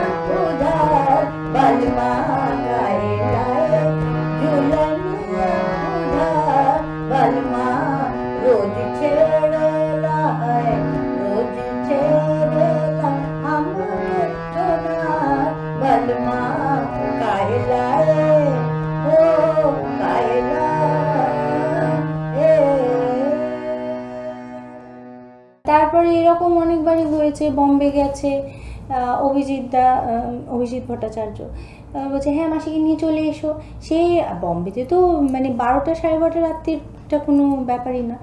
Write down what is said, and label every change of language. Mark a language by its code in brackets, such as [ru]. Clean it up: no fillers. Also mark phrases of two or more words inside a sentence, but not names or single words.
[bho] उधार बलवा, काहे लाए झुलनिया उधार बलवा, रोज छेड़ला है रोज छेड़ला हमके सोनार बलवा, काहे लाए ओ काहे लाए। [bn] তারপরে এরকম অনেকবারই হয়েছে, বম্বে গেছে অভিজিৎ ভট্টাচার্য, বলছে হ্যাঁ মাসিকে নিয়ে চলে এসো। সেই বম্বেতে তো মানে 12টা 12:30 রাত্রিটা কোনো ব্যাপারই না।